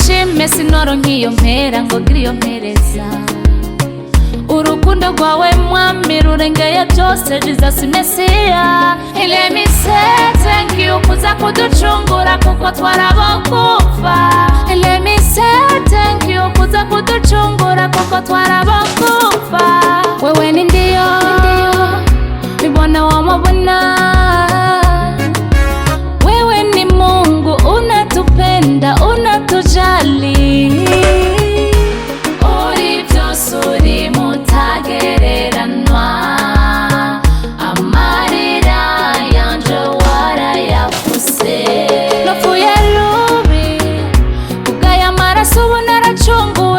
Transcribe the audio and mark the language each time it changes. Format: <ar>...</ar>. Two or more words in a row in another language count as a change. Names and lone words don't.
<rw>ntume sinoro nk'iyo mpera ngo gira iyo mpereza. Urukundo rwawe mwami rurengeye byose, Jesus Mesiya.</rw> <en>Let me say thank you</en> <rw>kuza kuducungura kuko twarabokufa.</rw> <en>Let me say thank you</en> <rw>kuza kuducungura kuko twarabokufa.</rw> <sw>Wewe ni ndio Bwana wa mabwana, wewe ni Mungu, unatupenda, unatujali.</sw> <rw>Uri byose uri mutagereranwa, amarira yanje warayafuse. Napfuye rubi kubw'aya maraso ubu naracunguwe.</rw>